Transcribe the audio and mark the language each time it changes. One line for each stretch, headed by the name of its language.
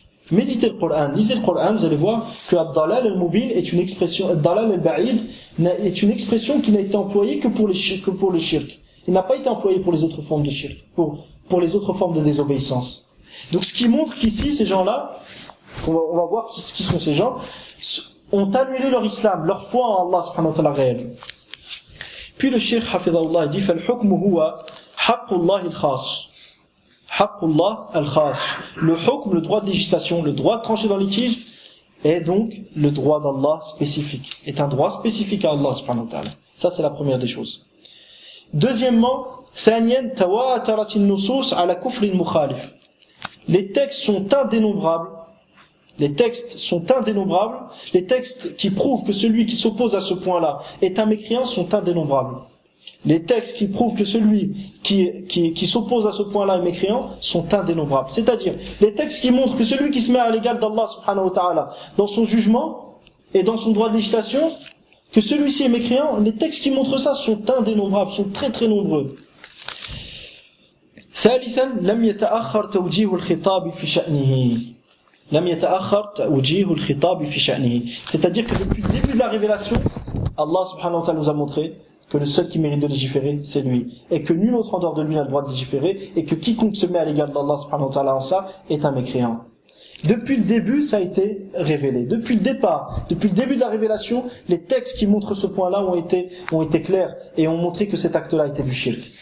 French: Méditez le Coran, lisez le Coran, vous allez voir que ad-dalal al-mubin est une expression, ad-dalal al-ba'id est une expression qui n'a été employée que pour le shirk. Il n'a pas été employé pour les autres formes de shirk, pour les autres formes de désobéissance. Donc ce qui montre qu'ici, ces gens-là, on va voir qui sont ces gens, ont annulé leur islam, leur foi en Allah subhanahu wa ta'ala réel. Puis le Cheikh Hafidahullah dit
Arabic: فَالْحُكْمُ هُوَ حَقُّ اللَّهِ الْخَاصِ
French: حَقُّ اللَّهِ الْخَاصِ. Le hukm, le droit de législation, le droit de trancher dans le litige, est donc le droit d'Allah spécifique, est un droit spécifique à Allah subhanahu wa ta'ala. Ça c'est la première des choses. Deuxièmement,
Arabic: ثانيا تواترت النصوص على كفر المخالف.
French: Les textes sont indénombrables. Les textes sont indénombrables. Les textes qui prouvent que celui qui s'oppose à ce point-là est un mécréant sont indénombrables. Les textes qui prouvent que celui qui s'oppose à ce point-là est mécréant sont indénombrables. C'est-à-dire, les textes qui montrent que celui qui se met à l'égal d'Allah subhanahu wa ta'ala dans son jugement et dans son droit de législation, que celui-ci est mécréant, les textes qui montrent ça sont indénombrables, sont très très nombreux.
Arabic: ثالثا لم يتأخر توجيه الخطاب في شأنه. لم يتأخر توجيه الخطاب في شأنه.
French: C'est-à-dire que depuis le début de la révélation, Allah subhanahu wa ta'ala nous a montré que le seul qui mérite de légiférer, c'est lui. Et que nul autre en dehors de lui n'a le droit de légiférer, et que quiconque se met à l'égard d'Allah subhanahu wa ta'ala en ça, est un mécréant. Depuis le début, ça a été révélé. Depuis le départ, depuis le début de la révélation, les textes qui montrent ce point-là ont été clairs, et ont montré que cet acte-là était du shirk.